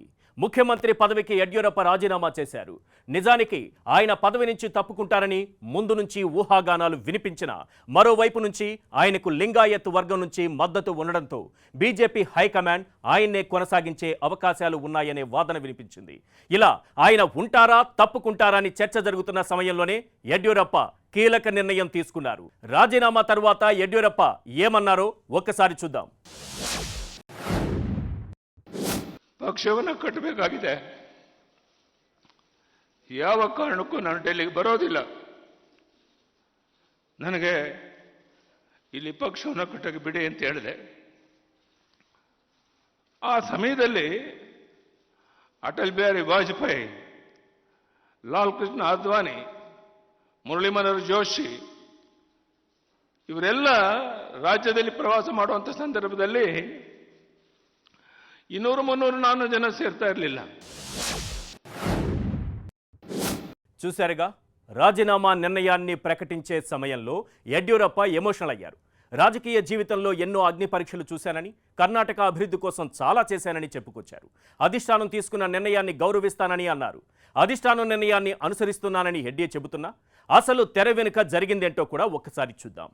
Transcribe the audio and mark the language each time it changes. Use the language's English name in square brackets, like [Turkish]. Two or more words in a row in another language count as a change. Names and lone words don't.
[Telugu] ముఖ్యమంత్రి పదవికి యడ్యూరప్ప రాజీనామా చేశారు. నిజానికి ఆయన పదవి నుంచి తప్పుకుంటారని ముందు నుంచి ఊహాగానాలు వినిపించిన, మరోవైపు నుంచి ఆయనకు లింగాయత్ వర్గం నుంచి మద్దతు ఉండడంతో బీజేపీ హైకమాండ్ ఆయన్నే కొనసాగించే అవకాశాలు ఉన్నాయనే వాదన వినిపించింది. ఇలా ఆయన ఉంటారా తప్పుకుంటారా అని చర్చ జరుగుతున్న సమయంలోనే యడ్యూరప్ప కీలక నిర్ణయం తీసుకున్నారు. రాజీనామా తర్వాత యడ్యూరప్ప ఏమన్నారో ఒక్కసారి చూద్దాం. [Kannada] ಪಕ್ಷವನ್ನು ಕಟ್ಟಬೇಕಾಗಿದೆ. ಯಾವ ಕಾರಣಕ್ಕೂ ನಾನು ಡೆಲ್ಲಿಗೆ ಬರೋದಿಲ್ಲ. ನನಗೆ ಇಲ್ಲಿ ಪಕ್ಷವನ್ನು ಕಟ್ಟಕ್ಕೆ ಬಿಡಿ ಅಂತ ಹೇಳಿದೆ. ಆ ಸಮಯದಲ್ಲಿ ಅಟಲ್ ಬಿಹಾರಿ ವಾಜಪೇಯಿ, ಲಾಲ್ ಕೃಷ್ಣ ಅದ್ವಾನಿ, ಮುರಳಿ ಮನೋಹರ್ ಜೋಶಿ ಇವರೆಲ್ಲ ರಾಜ್ಯದಲ್ಲಿ ಪ್ರವಾಸ ಮಾಡುವಂಥ ಸಂದರ್ಭದಲ್ಲಿ 200-300 ಜನ ಸೇರ್ತಾ ಇರಲಿಲ್ಲ. [Telugu] చూశారుగా, రాజీనామా నిర్ణయాన్ని ప్రకటించే సమయంలో యడ్యూరప్ప ఎమోషనల్ అయ్యారు. రాజకీయ జీవితంలో ఎన్నో అగ్ని పరీక్షలు చూశానని, కర్ణాటక అభివృద్ధి కోసం చాలా చేశానని చెప్పుకొచ్చారు. అధిష్టానం తీసుకున్న నిర్ణయాన్ని గౌరవిస్తానని అన్నారు. అధిష్టానం నిర్ణయాన్ని అనుసరిస్తున్నానని ఎడ్డీ చెబుతున్నా అసలు తెర వెనుక జరిగిందేంటో కూడా ఒక్కసారి చూద్దాం.